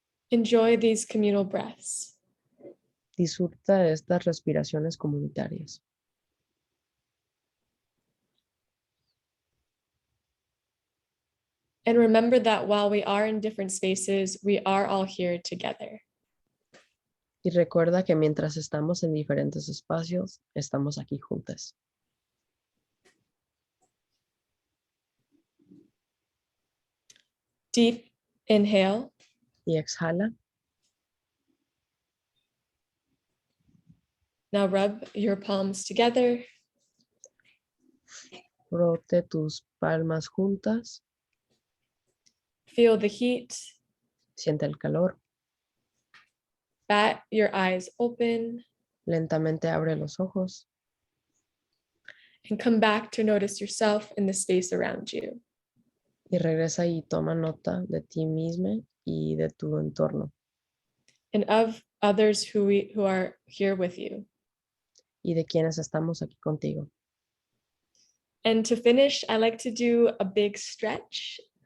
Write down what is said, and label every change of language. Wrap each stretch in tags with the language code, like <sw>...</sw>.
<en>Enjoy these communal breaths.</en> <es>Disfruta de estas respiraciones comunitarias.</es> <en>And remember that while we are in different spaces, we are all here together.</en> <es>Y recuerda que mientras estamos en diferentes espacios, estamos aquí juntas.</es> <en>Deep inhale.</en> <es>Y exhala.</es> <en>Now rub your palms together.</en> <es>Frote tus palmas juntas.</es> <en>Feel the heat.</en> <es>Siente el calor.</es> <en>Bat your eyes open.</en> <es>Lentamente abre los ojos.</es> <en>And come back to notice yourself in the space around you.</en> <es>Y regresa y toma nota de ti misma y de tu entorno.</es> <en>And of others who are here with you.</en> <es>Y de quienes estamos aquí contigo.</es> <en>And to finish, I like to do a big stretch.</en>